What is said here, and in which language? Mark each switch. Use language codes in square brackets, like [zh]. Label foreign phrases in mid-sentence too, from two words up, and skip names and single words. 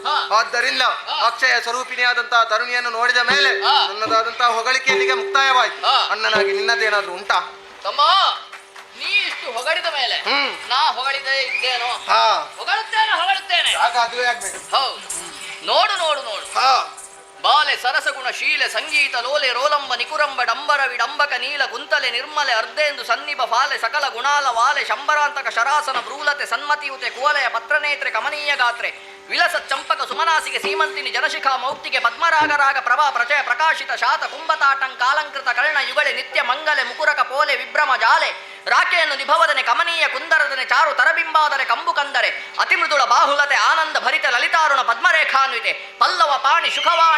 [kn] ಆದ್ದರಿಂದ ಅಕ್ಷಯ ಸ್ವರೂಪಿಣಿಯಾದಂತಹ ತರುಣಿಯನ್ನು ನೋಡಿದ ಮೇಲೆ ನನ್ನದಾದಂತಹ ಹೊಗಳಿಕೆಯಲ್ಲಿಗೆ ಮುಕ್ತಾಯವಾಯಿತು. ಅಣ್ಣನಾಗಿ ನಿನ್ನದೇನಾದ್ರೂ ಉಂಟಾ? ತಮ್ಮ, ನೀ ಇಷ್ಟು ಹೊಗಳಿದ ಮೇಲೆ ನಾ ಹೊಗಳಿದೇ ಇದ್ದೇನೋ? ಹೊಗಳುತ್ತೇನೆ. ಅದುವೇ ಆಗ್ಬೇಕು. ಹೌದು. ನೋಡು ನೋಡು ನೋಡು, ಬಾಲೆ ಸರಸಗುಣ ಶೀಲೆ ಸಂಗೀತ ಲೋಲೆ ರೋಲಂಬ ನಿಕುರಂಬ ಡಂಬರ ವಿಡಂಬಕ ನೀಲ ಕುಂತಲೆ ನಿರ್ಮಲೆ ಅರ್ಧೇಂದು ಸನ್ನಿಭ ಫಾಲೆ ಸಕಲ ಗುಣಾಲ ವಾಲೆ ಶಂಬರಾಂತಕ ಶರಾಸನ ಭ್ರೂಲತೆ ಸನ್ಮತಿಯುತೆ ಕುವಲಯ ಪತ್ರನೇತ್ರೆ ಕಮನೀಯ ಗಾತ್ರೆ ವಿಲಸ ಚಂಪಕ ಸುಮನಾಸಿಗೆ ಸೀಮಂತಿನಿ ಜನಶಿಖಾ ಮೌಕ್ತಿಗೆ ಪದ್ಮರಾಗರಾಗ ಪ್ರಭಾ ಪ್ರಚಯ ಪ್ರಕಾಶಿತ ಶಾತ ಕುಂಭತಾಟಂಕಾಲಂಕೃತ ಕರ್ಣ ಯುಗಳೆ ನಿತ್ಯ ಮಂಗಲೆ ಮುಕುರಕ ಪೋಲೆ ವಿಭ್ರಮ ಜಾಲೆ ರಾಕೆಯನ್ನು ನಿಭವದನೆ ಕಮನೀಯ ಕುಂದರದನೆ ಚಾರು ತರಬಿಂಬಾದರೆ ಕಂಬು ಕಂದರೆ ಅತಿಮೃದುಳ ಬಾಹುಲತೆ ಆನಂದ ಭರಿತ ಲಲಿತಾರುಣ ಪದ್ಮರೇಖಾನ್ವಿತೆ ಪಲ್ಲವ ಪಾಣಿ ಶುಖವಾಣಿ